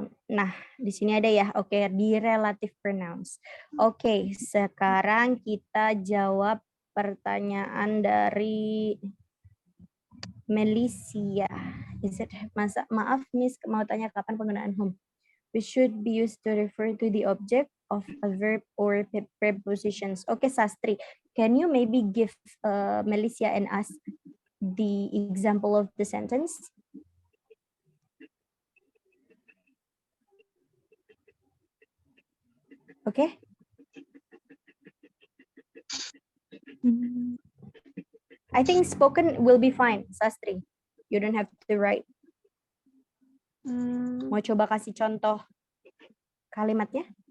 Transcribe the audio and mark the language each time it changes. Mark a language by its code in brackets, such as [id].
[id] Nah, di sini ada ya. Oke, di relative pronouns. Oke, sekarang kita jawab pertanyaan dari Melisia. Maaf, Miss, mau tanya kapan penggunaan whom? [en] We should be used to refer to the object of a verb or prepositions. Oke, Sastri, can you maybe give Melisia and us the example of the sentence? Okay. I think spoken will be fine, Sastri. You don't have to write. [id] Mau coba kasih contoh kalimatnya?